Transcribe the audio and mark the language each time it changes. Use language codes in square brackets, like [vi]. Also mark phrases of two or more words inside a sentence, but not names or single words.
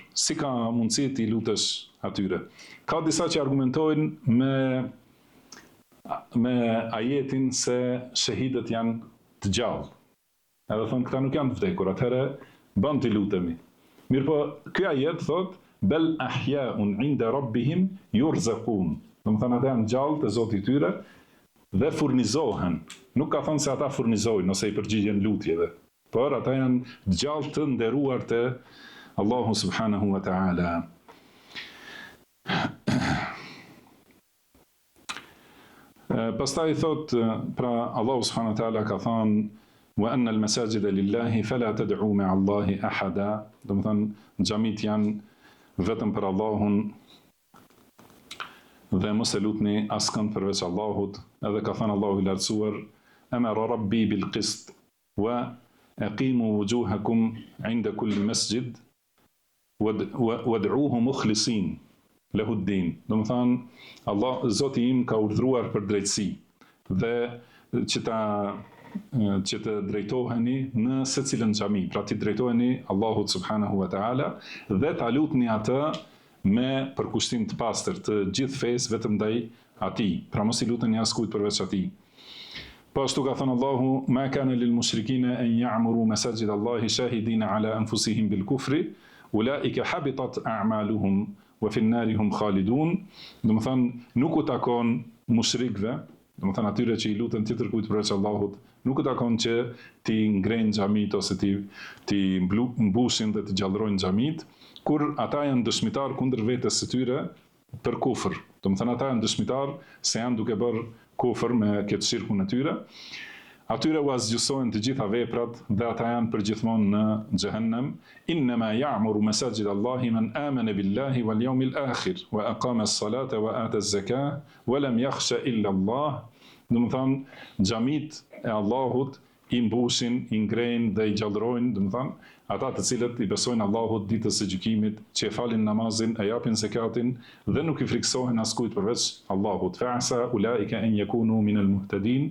[sq] Si ka mundësi ti lutesh atyre? Ka disa që argumentojnë me ajetin se shahidët janë të gjallë. Edhe thonë këta nuk janë të vdekur, atëherë bën të lutemi. Mirpo ky ajet thotë [ar] بل أحياء عند ربهم يرزقون. [sq] Domethënë ata janë gjallë te Zoti i tyre dhe furnizohen. Nuk ka thënë se ata furnizojnë ose i përgjigjen lutjeve, por ata janë gjallë të nderuar te Allahu [ar] سبحانه وتعالى. [sq] Pastaj thot, pra Allahu [ar] سبحانه وتعالى [sq] ka thënë [ar] وأن المساجد لله فلا تدعوا مع الله أحدا. [sq] Do të thënë xhamit janë vetëm për Allahun dhe mos e lutni askënd përveç Allahut. Edhe ka thënë Allahu i lartësuar [ar] أمر ربي بالقسط وأقيموا وجوهكم عند كل مسجد وادعوه مخلصين له الدين. [sq] Do të thënë Allah Zoti im ka urdhëruar për drejtësi dhe që të drejtoheni në secilën xhami, pra ti drejtoheni Allahut [ar] سبحانه وتعالى [sq] dhe ta lutni atë me përkushtim të pastër të gjithë fesë vetëm ndaj atij, pra mos i luteni askujt përveç atij. Po ashtu ka thënë Allahu [ar] ما كان للمشركين أن يعمروا مساجد الله شاهدين على أنفسهم بالكفر أولئك حبطت أعمالهم وفي النار هم خالدون. [sq] Do të thënë nuk u takon mushrikëve, do të thënë atyre që i lutën tjetër kujt përveç Allahut, nuk u takon që ti ngrejnë xhamit ose ti mbushin dhe të gjallërojnë xhamit, kur ata janë dëshmitar kundër vetes së tyre për kufër. Do të thënë ata janë dëshmitar se janë duke bërë kufër me këtë shirkun e tyre. Atyre u azgjësojnë të gjitha veprat dhe ata janë përgjithmonë në xhehenem. [ar] إنما يعمر مساجد الله من آمن بالله واليوم الآخر وأقام الصلاة وآتى الزكاة ولم يخش إلا الله. [sq] Do të thënë xhamit e Allahut i mbushin, i ngrejnë dhe i gjallërojnë, do të thënë ata të cilët i besojnë Allahut ditës së gjykimit, që e falin namazin, e japin zakatin dhe nuk i friksohen askujt përveç Allahut. [ar] فعسى أولئك أن يكونوا من المهتدين.